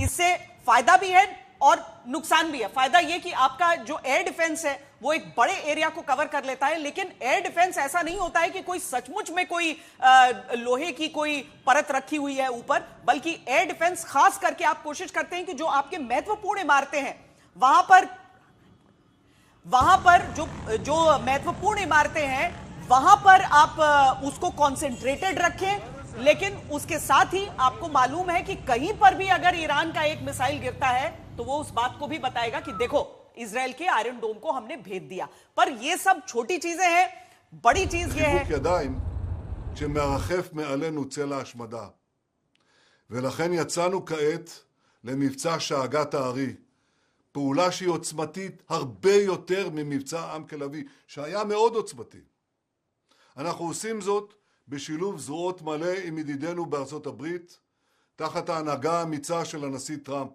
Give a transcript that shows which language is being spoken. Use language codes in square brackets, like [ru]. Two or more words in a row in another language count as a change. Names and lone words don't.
[hi] इससे फायदा भी है और नुकसान भी है। फायदा यह कि आपका जो [en] air defense [hi] है वो एक बड़े एरिया को कवर कर लेता है, लेकिन [en] air defense [hi] ऐसा नहीं होता है कि कोई सचमुच में कोई लोहे की कोई परत रखी हुई है ऊपर, बल्कि [en] air defense [hi] खास करके आप कोशिश करते हैं कि जो आपके महत्वपूर्ण इमारतें हैं वहां पर जो महत्वपूर्ण इमारतें हैं वहां पर आप उसको कॉन्सेंट्रेटेड रखें। लेकिन उसके साथ ही आपको मालूम है कि कहीं पर भी अगर ईरान का एक मिसाइल गिरता है तो वो उस बात को भी बताएगा कि देखो इजराइल के आयरन डोम को हमने भेद दिया। पर ये सब छोटी चीजें हैं, बड़ी चीज ये है [he] ידיים שמרחף מעלינו צל ההשמדה. ולכן יצאנו כעת למבצע שאגת הארי, פעולה שהיא עוצמתית הרבה יותר ממבצע עם כלבי, שהיה מאוד עוצמתי. אנחנו עושים זאת בשילוב זרועות מלא עם ידידינו בארצות הברית, תחת ההנהגה האמיצה של הנשיא טראמפ.